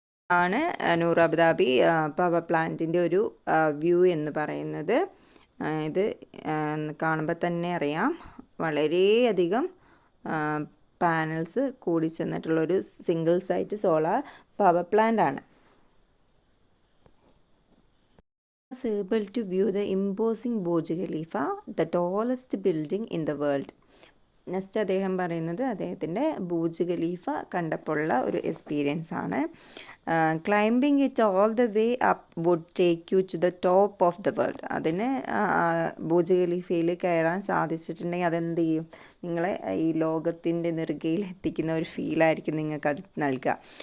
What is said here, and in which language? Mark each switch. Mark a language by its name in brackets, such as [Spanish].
[Malayalam] ആണ് നൂർ Abu Dhabi power പ്ലാന്റിൻ്റെ ഒരു വ്യൂ എന്ന് പറയുന്നത്. ഇത് കാണുമ്പോൾ തന്നെ അറിയാം, വളരെയധികം പാനൽസ് കൂടി ചെന്നിട്ടുള്ളൊരു single site solar power plant ആണ്. [English] Was able to view the imposing Burj Khalifa, the tallest building in the world. [Malayalam] Next അദ്ദേഹം പറയുന്നത് അദ്ദേഹത്തിൻ്റെ ബൂർജ് ഖലീഫ കണ്ടപ്പോഴുള്ള ഒരു എക്സ്പീരിയൻസ് ആണ്. [English] Climbing it all the way up would take you to the top of the world. [Malayalam] അതിന് Burj ഖലീഫയിൽ കയറാൻ സാധിച്ചിട്ടുണ്ടെങ്കിൽ അതെന്ത് ചെയ്യും? നിങ്ങളെ ഈ ലോകത്തിൻ്റെ നെറുകയിൽ എത്തിക്കുന്ന ഒരു ഫീലായിരിക്കും നിങ്ങൾക്കത് നൽകുക.